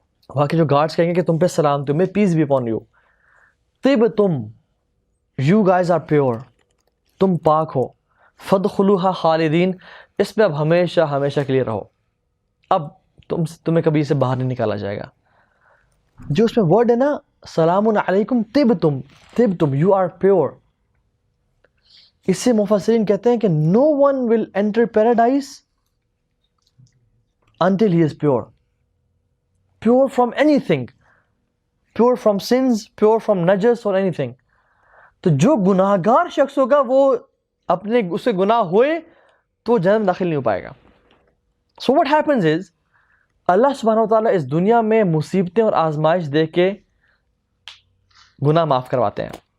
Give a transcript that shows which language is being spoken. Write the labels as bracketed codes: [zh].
[ur] وہاں کے جو گارڈز کہیں گے کہ تم پہ سلام، تمہیں پیس بھی upon you, طِبْتُمْ، [en] you guys are pure, [ur] تم پاک ہو، [ar] فَادْخُلُوهَا خَالِدِينَ، [ur] اس میں اب ہمیشہ ہمیشہ کے لیے رہو، اب تمہیں کبھی سے باہر نہیں نکالا جائے گا. جو اس میں ورڈ ہے نا سلام علیکم طِبْتُمْ، یو آر پیور، اس سے مفسرین کہتے ہیں کہ [en] no one will enter paradise until he is pure from anything, pure from sins, pure from najas or anything. [ur] تو جو گناہگار شخص ہوگا وہ اپنے اسے گناہ ہوئے تو وہ جنت داخل نہیں ہو پائے گا. [en] So what happens is [ur] اللہ سبحانہ وتعالیٰ اس دنیا میں مصیبتیں اور آزمائش دے کے گناہ معاف کرواتے ہیں.